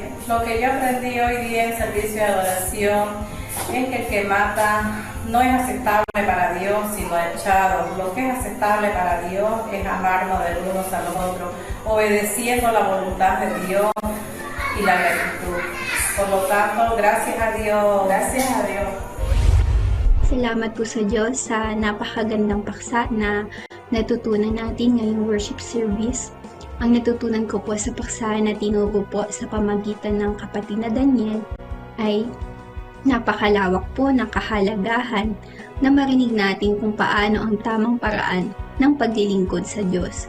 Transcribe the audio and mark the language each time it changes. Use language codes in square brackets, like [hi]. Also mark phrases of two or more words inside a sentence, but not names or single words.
[es] Lo que yo aprendí hoy día en servicio de adoración es que el que mata no es aceptable para Dios, sino echado. Lo que es aceptable para Dios es amarnos de unos a los otros, obedeciendo la voluntad de Dios y la gratitud. Por lo tanto, gracias a Dios. Gracias a Dios. [tl] Salamat po sa Diyos sa napakagandang paksa na natutunan natin ngayong [en] worship service. [tl] Ang natutunan ko po sa paksa na tinuro po sa pamagitan ng kapatid na Daniel ay napakalawak po ng kahalagahan na marinig natin kung paano ang tamang paraan ng paglilingkod sa Diyos.